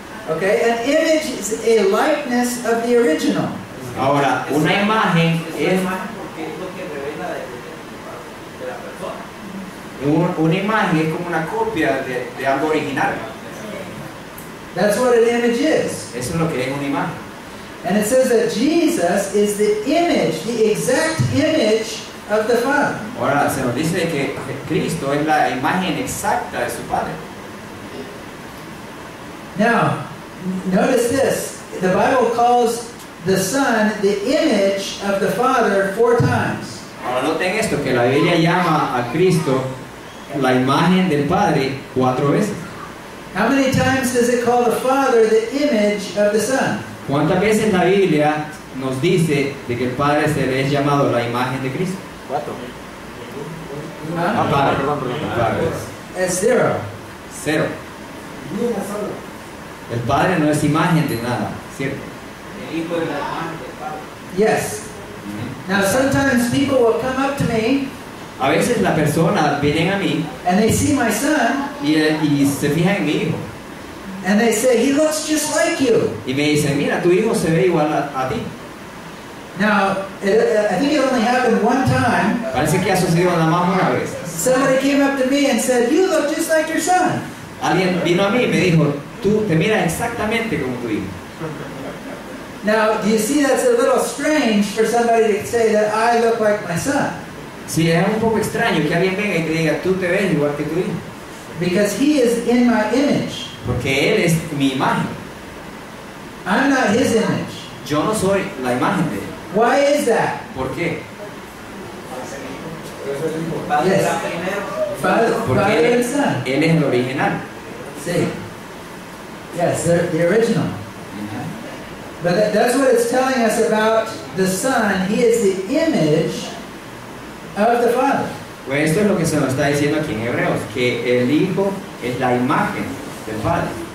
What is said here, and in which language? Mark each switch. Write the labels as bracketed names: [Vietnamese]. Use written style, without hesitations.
[English] Okay, an image is a likeness of the original. [Spanish] Ahora, una imagen Es una es imagen porque es lo que revela de la persona. una imagen es como una copia de algo original. [English] That's what an image is. [Spanish] Eso es lo que es una imagen. [English] And it says that Jesus is the image, the exact image of the Father. [Spanish] Ahora se nos dice que Cristo es la imagen exacta de su Padre. [English] Now, notice this. The Bible calls the Son the image of the Father 4 times. [Spanish] Ahora noten esto, que la Biblia llama a Cristo la imagen del Padre 4 veces. [English] How many times does it call the Father the image of the Son? [Spanish] ¿Cuántas veces la Biblia nos dice de que el Padre se le es llamado la imagen de Cristo? 4. Huh? Padre. Perdón. Padre. [English] It's 0. 0. [Spanish] El Padre no es imagen de nada, ¿cierto? El hijo de la imagen del Padre. [English] Yes. Now sometimes people will come up to me [Spanish] A veces las personas vienen a mí [English] and they see my son [Spanish] y se fijan en mi hijo [English] and they say, he looks just like you. [Spanish] y me dicen, mira, tu hijo se ve igual a ti. [English] Now, I think it only happened one time. [Spanish] Parece que ha sucedido nada más una vez. [English] Somebody came up to me and said, you look just like your son. [Spanish] Alguien vino a mí y me dijo, tú te miras exactamente como tu hijo. [English] Now, do you see that's a little strange for somebody to say that I look like my son? [Spanish] Sí, es un poco extraño que alguien venga y te diga, tú te ves igual que tu hijo. [English] Because he is in my image. [Spanish] Porque él es mi imagen. [English] I'm not his image. [Spanish] Yo no soy la imagen de él. [English] Why is that? [Spanish] ¿Por qué? Padre [English] Yes. [Spanish] era primero. [English] Father [Spanish] Porque [English] and son. [Spanish] él es el original. [English] See? Yes, they're the original. But that's what it's telling us about the Son. He is the image of the Father. [Spanish] Pues esto es lo que se nos está diciendo aquí en Hebreos, que el Hijo es la imagen del Padre.